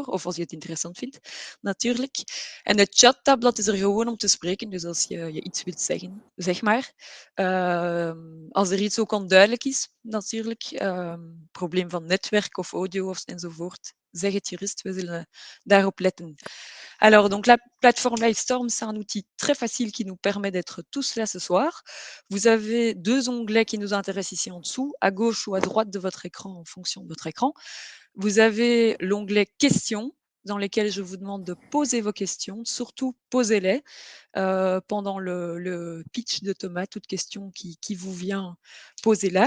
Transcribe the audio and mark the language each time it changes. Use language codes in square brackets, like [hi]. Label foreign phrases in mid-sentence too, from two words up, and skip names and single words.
[nl] Of als je het interessant vindt, natuurlijk. En het chattabblad is er gewoon om te spreken. Dus als je iets wilt zeggen, zeg maar. Als er iets ook onduidelijk is, natuurlijk. Probleem van netwerk of audio enzovoort. Zeg het gerust, we zullen daarop letten. [fr] Alors, donc la plateforme Livestorm, c'est un outil très facile qui nous permet d'être tous là ce soir. Vous avez 2 onglets qui nous intéressent ici en dessous, à gauche ou à droite de votre écran en fonction de votre écran. Vous avez l'onglet questions dans lesquels je vous demande de poser vos questions, surtout posez-les pendant le pitch de Thomas, toute question qui vous vient, posez-la.